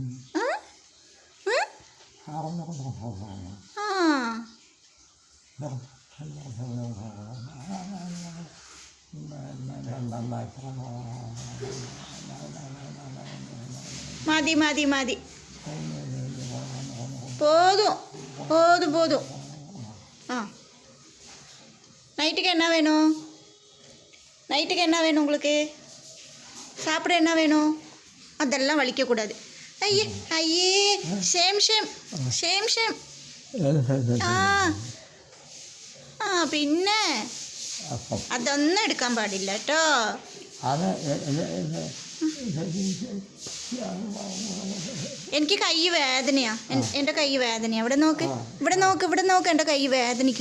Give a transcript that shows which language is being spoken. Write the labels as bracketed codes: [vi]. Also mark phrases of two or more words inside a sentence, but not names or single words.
[ta] மதி மதி மதி போதும் போதும் போதும். நைட்டுக்கு என்ன வேணும்? நைட்டுக்கு என்ன வேணும் உங்களுக்கு? சாப்பிட என்ன வேணும்? அதெல்லாம் வலிக்கக்கூடாது. ஐயே ஐயே [en] shame shame shame shame. [ml] പിന്നെ അതൊന്നും എടുക്കാൻ പാടില്ല കേട്ടോ. എനിക്ക് കൈ വേദനയാ. എൻ്റെ കൈ വേദനയാ. ഇവിടെ നോക്ക്, ഇവിടെ നോക്ക്, ഇവിടെ നോക്ക്. എൻ്റെ കൈ വേദനിക്കുക.